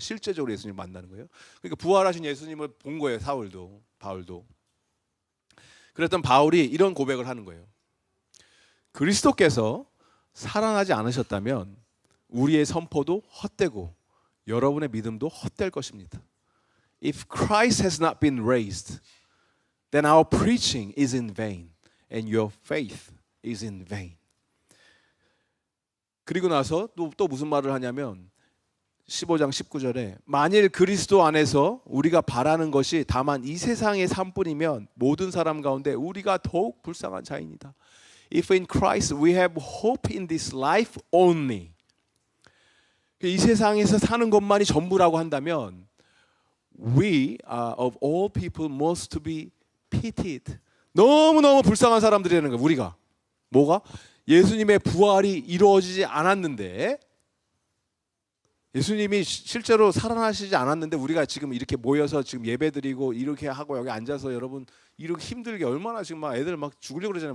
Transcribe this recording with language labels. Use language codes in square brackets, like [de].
[ko] 실제적으로 예수님을 만나는 거예요. 그러니까 부활하신 예수님을 본 거예요. 바울도. 그랬던 바울이 이런 고백을 하는 거예요. 그리스도께서 살아나지 않으셨다면 우리의 선포도 헛되고 여러분의 믿음도 헛될 것입니다. [en] If Christ has not been raised, then our preaching is in vain and your faith is in vain. [ko] 그리고 나서 또 무슨 말을 하냐면 15장 19절에 만일 그리스도 안에서 우리가 바라는 것이 다만 이 세상의 삶뿐이면 모든 사람 가운데 우리가 더욱 불쌍한 자입니다. [en] If in Christ we have hope in this life only. [ko] 이 세상에서 사는 것만이 전부라고 한다면 [en] we are of all people most to be pitied. [ko] 너무너무 불쌍한 사람들이라는 거예요. 우리가. 뭐가? 예수님의 부활이 이루어지지 않았는데 예수님이 실제로 살아나시지 않았는데 우리가 지금 이렇게 모여서 지금 예배드리고 이렇게 하고 여기 앉아서 여러분 이렇게 힘들게 얼마나 지금 막 애들 막 죽으려고 그러잖아요.